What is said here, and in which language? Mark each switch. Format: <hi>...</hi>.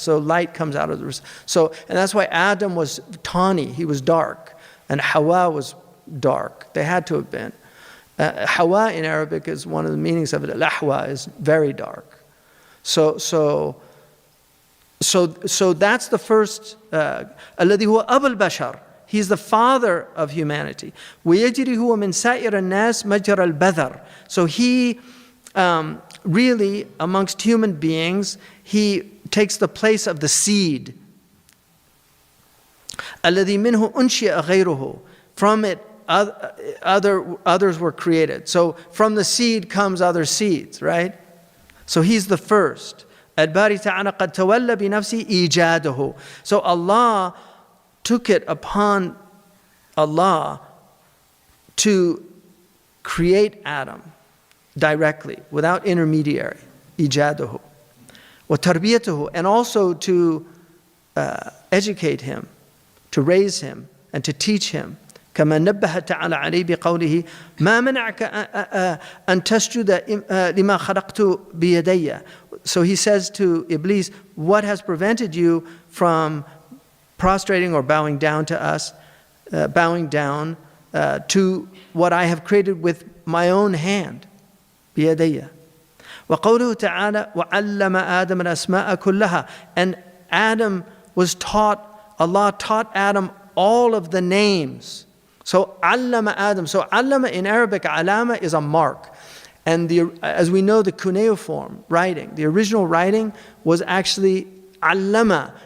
<en>So light comes out of the, and that's why Adam was tawny, he was dark, and Hawa was dark. They had to have been. Hawa in Arabic is one of the meanings of it. Al-Ahwa is very dark. So that's the first.</en> <ar>الذي هو أبو البشر.</ar> <en>He's the father of humanity.</en> <ar>ويجري هو من سائر الناس مجرى البذر.</ar> <en>So he really, amongst human beings, he takes the place of the seed.</en> <ar>الذي منه أنشئ غيره.</ar> <en>From it, others were created. So from the seed comes other seeds, right? So he's the first.</en> <ar>الباري تعالى قد تولى بنفسه إيجاده.</ar> <en>So Allah took it upon Allah to create Adam directly, without intermediary.</en> <ar>إيجاده.</ar> <en>وتربيته, and also to educate him, to raise him, and to teach him.</en> <ar>كما نبه تعالى عليه بقوله ما منعك أن تسجد لما خلقت بيدي.</ar> <en>So he says to Iblis, what has prevented you from prostrating or bowing down to us, bowing down to what I have created with my own hand, بيدي.</en> <ar>وقوله تعالى وعلم آدم الأسماء كلها.</ar> <en>And Adam was taught, Allah taught Adam all of the names. So allama Adam. So allama in Arabic, alama is a mark. And as we know, the cuneiform writing, the original writing was actually allama.</en>